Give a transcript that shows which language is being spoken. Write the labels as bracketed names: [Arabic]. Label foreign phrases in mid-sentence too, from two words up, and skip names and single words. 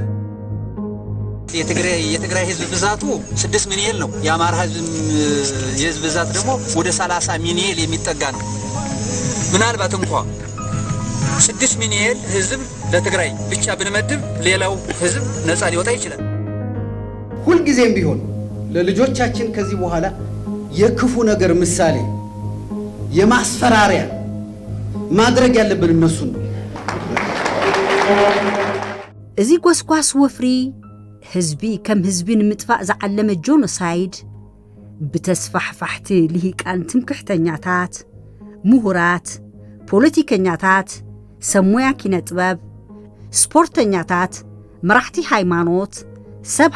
[Amharic] የትግራይ ህዝብ ብዛቱ 6 ሚሊዮን ነው የአማራ ህዝብ የህዝብ ብዛት ደግሞ ወደ 30 ሚሊዮን የሚጠጋ ነው ምናልባት እንኳን 6 ሚሊዮን ህዝብ ለትግራይ ብቻ ብንመድብ ሌላው ህዝብ ነፃ ሊወጣ ይችላል ሁሉ ጊዜም ቢሆን ለልጆቻችን ከዚህ በኋላ የክፉ ነገር ምሳሌ የማስፈራሪያ ማድረግ ያለብን እነሱ ነው [Tigrinya] እዚ ጎስጓስ ወፍሪ ህዝቢ ከም ህዝቢን ምጥፋእ ዘዓለመ ጆኖሳይድ ብተስፋሕፋሕቲ ልሂቃን ትምክሕተኛታት ምሁራት ፖለቲከኛታት ሰሙያ ኪነ ጥበብ ስፖርተኛታት መራሕቲ ሃይማኖት ሰብ